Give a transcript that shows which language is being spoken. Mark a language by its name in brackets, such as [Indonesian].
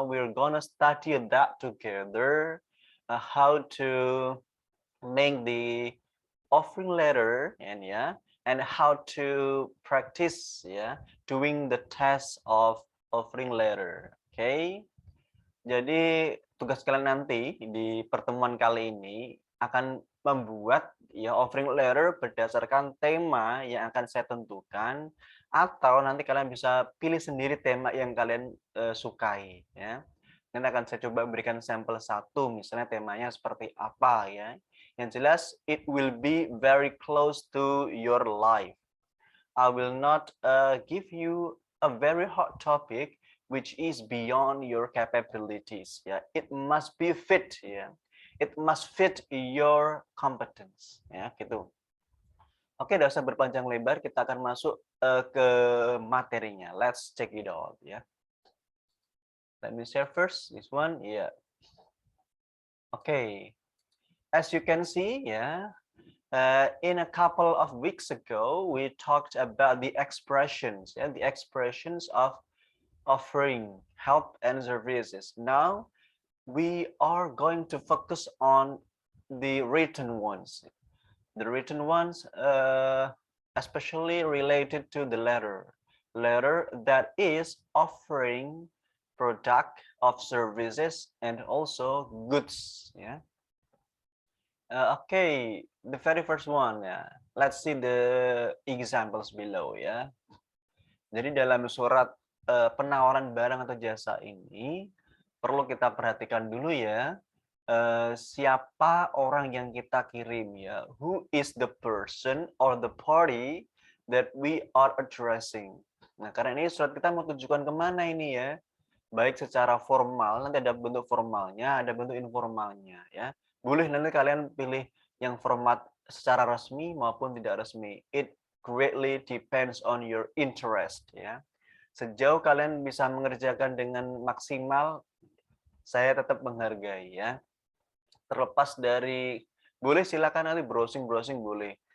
[English] We're gonna study that together, how to make the offering letter and how to practice ya doing the test of offering letter. Okay? [Indonesian] Jadi tugas kalian nanti di pertemuan kali ini akan membuat ya offering letter berdasarkan tema yang akan saya tentukan, atau nanti kalian bisa pilih sendiri tema yang kalian sukai ya. Nanti akan saya coba berikan sampel satu, misalnya temanya seperti apa ya. Yang jelas [English] it will be very close to your life. I will not give you a very hot topic which is beyond your capabilities. Ya, it must be fit. Ya, it must fit your competence. [Indonesian] Ya, gitu. Oke, tidak usah berpanjang lebar, kita akan masuk ke materinya. [English] Let's check it out. Ya, let me share first this one. Ya, oke. As you can see, ya. In a couple of weeks ago, we talked about the expressions, the expressions of offering help and services. Now, we are going to focus on the written ones. The written ones, especially related to the letter that is offering product of services and also goods. Yeah. Okay, the very first one ya. Let's see the examples below [Indonesian] ya. Jadi dalam surat penawaran barang atau jasa ini perlu kita perhatikan dulu ya, siapa orang yang kita kirim ya. [English] Who is the person or the party that we are addressing. [Indonesian] Nah, karena ini surat kita mau tujukan kemana ini ya. Baik secara formal, nanti ada bentuk formalnya, ada bentuk informalnya ya. Boleh nanti kalian pilih yang format secara resmi maupun tidak resmi. [English] It greatly depends on your interest ya. [Indonesian] Sejauh kalian bisa mengerjakan dengan maksimal, saya tetap menghargai ya. Terlepas dari, boleh silakan nanti browsing boleh.